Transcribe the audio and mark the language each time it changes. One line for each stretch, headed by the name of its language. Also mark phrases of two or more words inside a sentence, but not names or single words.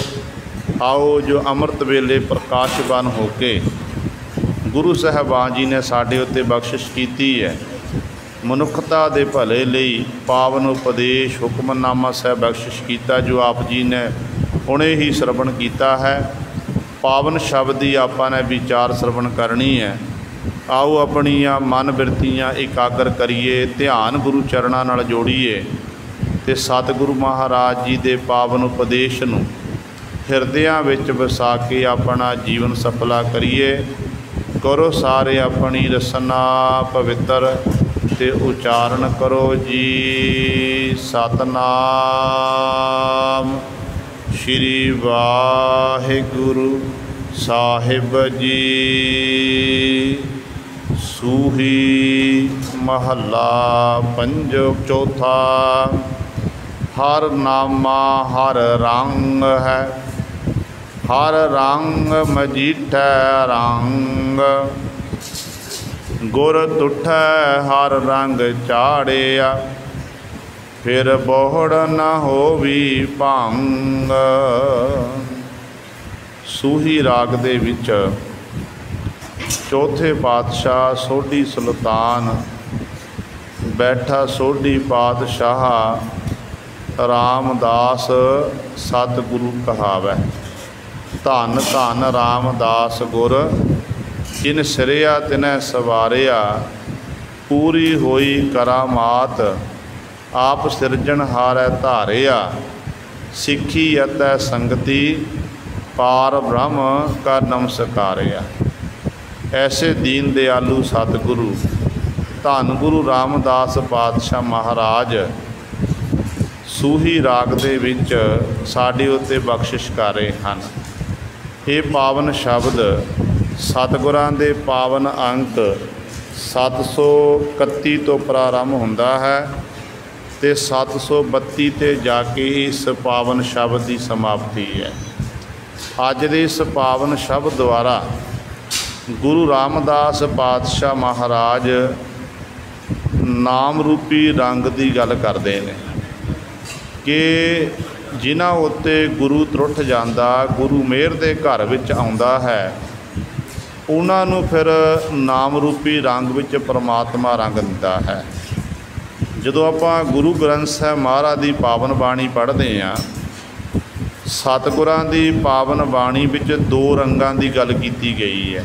Punjabi: ਆਓ ਜੋ ਅੰਮ੍ਰਿਤ ਵੇਲੇ ਪ੍ਰਕਾਸ਼ਵਾਨ ਹੋ ਕੇ ਗੁਰੂ ਸਾਹਿਬਾਨ ਜੀ ਨੇ ਸਾਡੇ ਉੱਤੇ ਬਖਸ਼ਿਸ਼ ਕੀਤੀ ਹੈ, ਮਨੁੱਖਤਾ ਦੇ ਭਲੇ ਲਈ ਪਾਵਨ ਉਪਦੇਸ਼ ਹੁਕਮਨਾਮਾ ਸਾਹਿਬ ਬਖਸ਼ਿਸ਼ ਕੀਤਾ, ਜੋ ਆਪ ਜੀ ਨੇ ਹੁਣੇ ਹੀ ਸਰਵਣ ਕੀਤਾ ਹੈ। ਪਾਵਨ ਸ਼ਬਦ ਕੀ ਆਪਾਂ ਨੇ ਵਿਚਾਰ ਸ਼੍ਰਵਣ ਕਰਨੀ ਹੈ। ਆਓ ਅਪਣੀਆਂ ਮਨ ਬਿਰਤੀਆਂ ਇਕਾਗਰ ਕਰੀਏ, ਧਿਆਨ ਗੁਰੂ ਚਰਣੋਂ ਨਾਲ ਜੋੜੀਏ ਤੇ ਸਤਿਗੁਰੂ ਮਹਾਰਾਜ ਜੀ ਕੇ ਪਾਵਨ ਉਪਦੇਸ਼ ਨੂੰ ਹਿਰਦਿਆਂ ਵਿਚ ਵਸਾ ਕੇ ਅਪਣਾ ਜੀਵਨ ਸਫਲਾ ਕਰੀਏ। ਕਰੋ ਸਾਰੇ ਅਪਣੀ ਰਸਨਾ ਪਵਿੱਤਰ ਤੇ ਉਚਾਰਣ ਕਰੋ ਜੀ ਸਤਿਨਾਮ ਸ੍ਰੀ ਵਾਹਿਗੁਰੂ ਸਾਹਿਬ ਜੀ। ਸੂਹੀ ਮਹਲਾ ਚੌਥਾ। ਹਰਿ ਨਾਮਾ ਹਰਿ ਰੰਙੁ ਹੈ, ਹਰਿ ਰੰਙੁ ਮਜੀਠੈ ਰੰਙੁ। ਗੁਰਿ ਤੁਠੈ ਹਰਿ ਰੰਗੁ ਚਾੜਿਆ, ਫਿਰਿ ਬਹੁੜਿ ਨ ਹੋਵੀ ਭੰਙੁ। ਸੂਹੀ ਰਾਗ ਦੇ ਵਿਚ ਚੌਥੇ ਪਾਤਸ਼ਾਹ ਸੋਢੀ ਸੁਲਤਾਨ ਬੈਠਾ ਸੋਢੀ ਪਾਤਸ਼ਾਹ ਰਾਮਦਾਸ ਸਤਿਗੁਰੂ ਕਹਾਵੈ। ਧੰਨੁ ਧੰਨੁ ਰਾਮਦਾਸ ਗੁਰੁ, ਜਿਨਿ ਸਿਰਿਆ ਤਿਨੈ ਸਵਾਰਿਆ। ਪੂਰੀ ਹੋਈ ਕਰਾਮਾਤਿ, ਆਪਿ ਸਿਰਜਣਹਾਰੈ ਧਾਰਿਆ। ਸਿੱਖੀ ਅਤੈ ਸੰਗਤਿ, ਪਾਰਬ੍ਰਹਮੁ ਕਰਿ ਨਮਸਕਾਰਿਆ। ਐਸੇ ਦੀਨ ਦਇਆਲੂ ਸਤਿਗੁਰੂ ਧੰਨ ਗੁਰੂ ਰਾਮਦਾਸ ਪਾਤਸ਼ਾਹ ਮਹਾਰਾਜ ਸੂਹੀ ਰਾਗ ਦੇ ਵਿਚ ਸਾਡੇ ਉੱਤੇ ਬਖ਼ਸ਼ਿਸ਼ ਕਰ ਰਹੇ ਹੈਂ। ਯੇ ਪਾਵਨ ਸ਼ਬਦ ਸਤਿਗੁਰਾਂ ਦੇ ਪਾਵਨ ਅੰਕ 731 ਤੋਂ ਪ੍ਰਾਰੰਭ ਹੁੰਦਾ ਹੈ ਤੇ 732 ਤੇ ਜਾ ਕੇ ਇਸ ਪਾਵਨ ਸ਼ਬਦ ਕੀ ਸਮਾਪਤੀ ਹੈ। ਅੱਜ ਦੇ ਇਸ ਪਾਵਨ ਸ਼ਬਦ ਦੁਆਰਾ ਗੁਰੂ ਰਾਮਦਾਸ ਪਾਤਸ਼ਾਹ ਮਹਾਰਾਜ ਨਾਮ ਰੂਪੀ ਰੰਗ ਕੀ ਗੱਲ ਕਰਤੇ ਹੈਂ ਕਿ ਜਿਨ੍ਹਾਂ ਉੱਤੇ ਗੁਰੂ ਤਰੁੱਠ ਜਾਤਾ, ਗੁਰੂ ਮਿਹਰ ਕੇ ਘਰ ਵਿਚ ਆਉਂਦਾ ਹੈ, ਉਨ੍ਹਾਂ ਨੂੰ ਫਿਰ ਨਾਮ ਰੂਪੀ ਰੰਗ ਵਿਚ ਪਰਮਾਤਮਾ ਰੰਗ ਦਿੰਦਾ ਹੈ। ਜਦੋਂ ਆਪਾਂ ਗੁਰੂ ਗ੍ਰੰਥ ਸਾਹਿਬ ਮਹਾਰਾਜ ਕੀ ਪਾਵਨ ਬਾਣੀ ਪੜ੍ਹਤੇ ਹੈਂ, ਸਤਿਗੁਰਾਂ ਕੀ ਪਾਵਨ ਬਾਣੀ ਵਿਚ ਦੋ ਰੰਗਾਂ ਕੀ ਗੱਲ ਕੀ ਗਈ ਹੈ।